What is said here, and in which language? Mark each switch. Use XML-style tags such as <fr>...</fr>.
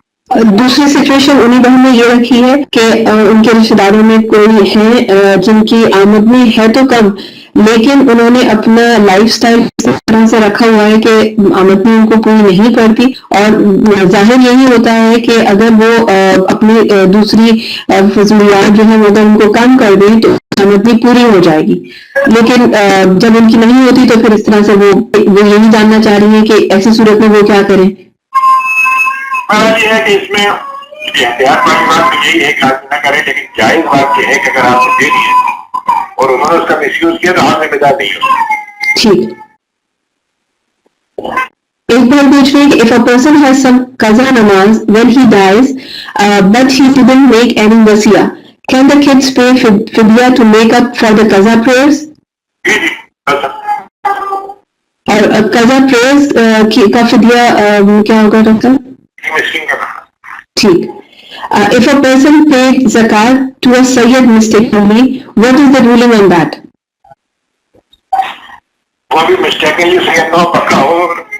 <ur>دوسری سچویشن انہیں بہن نے یہ رکھی ہے کہ ان کے رشتے داروں میں کوئی ہے جن کی آمدنی ہے تو کم، لیکن انہوں نے اپنا لائف سٹائل اس طرح سے رکھا ہوا ہے کہ آمدنی ان کو کوئی نہیں کرتی، اور ظاہر یہی ہوتا ہے کہ اگر وہ اپنی دوسری فضولیات جو ہے اگر ان کو کم کر دیں تو آمدنی پوری ہو جائے گی، لیکن جب ان کی نہیں ہوتی تو پھر اس طرح سے وہ یہی جاننا چاہ رہی ہیں کہ ایسی صورت میں وہ کیا کریں. یہ ہے کہ اس میں احتیاط والی بات تو یہی ہے کہ آدمی نہ کرے، لیکن جائز بات یہ ہے کہ اگر آپ نے دے دیے اور انہوں نے اس کا مس یوز کیا تو آپ ذمہ دار نہیں ہو. ٹھیک. ایک بار پوچھ رہی کہ</ur> <en>if a person has some qaza namaz when he dies but he didn't make any wasiya, can the kids pay fidya to make up for the qaza prayers?</en> <ur>جی جی اور qaza prayers کا فدیہ کیا ہوگا ڈاکٹر؟ مسکین کا کھانا. ٹھیک.</ur> <en>If a person paid zakat to a sayyid mistakenly, what is the ruling on that?</en> <ur>وہ بھی مسٹیکنلی صحیح نہ پکا ہو</ur>